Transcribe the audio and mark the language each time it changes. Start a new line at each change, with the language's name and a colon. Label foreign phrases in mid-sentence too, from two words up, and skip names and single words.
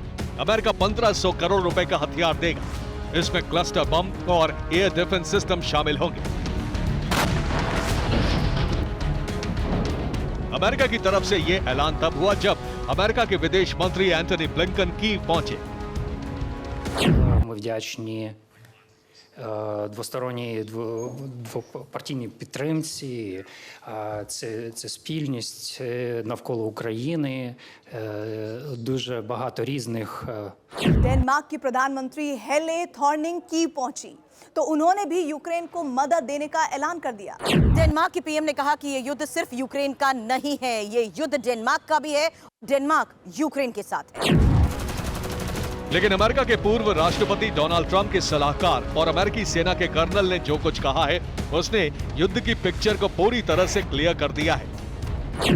Hindi: अमेरिका 1500 करोड़ रुपए का हथियार देगा। इसमें
English: cluster bomb
Hindi: और
English: air defense system
Hindi: शामिल होंगे। अमेरिका की तरफ से यह ऐलान तब हुआ जब अमेरिका के विदेश मंत्री एंटनी ब्लिंकन कीव पहुंचे।
Ukrainian: Ми вдячні двосторонній двопартійній підтримці. Це спільність навколо України. Дуже багато різних.
Hindi: डेनमार्क की प्रधानमंत्री हेले थॉर्निंग कीव पहुंची तो उन्होंने भी यूक्रेन को मदद देने का ऐलान कर दिया। डेनमार्क के पीएम ने कहा कि ये युद्ध सिर्फ यूक्रेन का नहीं है, ये युद्ध डेनमार्क का भी है। डेनमार्क यूक्रेन के साथ है। लेकिन अमेरिका के पूर्व राष्ट्रपति डोनाल्ड ट्रंप के सलाहकार और अमेरिकी सेना के कर्नल ने जो कुछ कहा है उसने युद्ध की पिक्चर को पूरी तरह से क्लियर कर दिया है।